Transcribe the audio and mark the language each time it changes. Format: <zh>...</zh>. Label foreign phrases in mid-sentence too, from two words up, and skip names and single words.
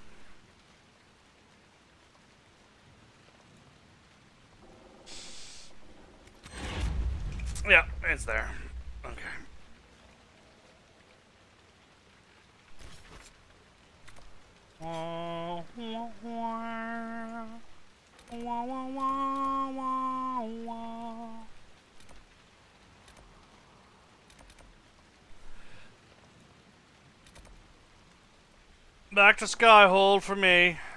<en>Yeah, it's there. Okay. Wah, wah, wah. Wah, wah, wah, wah, wah. Back to Skyhold for me.</en>